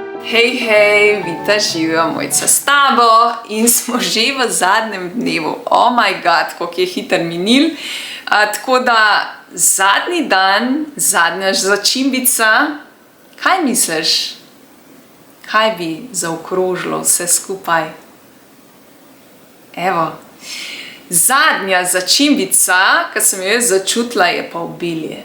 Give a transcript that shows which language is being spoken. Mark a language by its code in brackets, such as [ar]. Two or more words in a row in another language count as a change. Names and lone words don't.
[sl] Hej, Vita, živijo Mojca s tabo in smo že v zadnjem dnevu. [en] Oh my god, [sl] koliko je hiter minil. Tako da zadnji dan, zadnja začimbica, kaj misliš? Kaj bi zaokrožilo vse skupaj? Evo, zadnja začimbica, ki sem jo začutila, je pa obilje.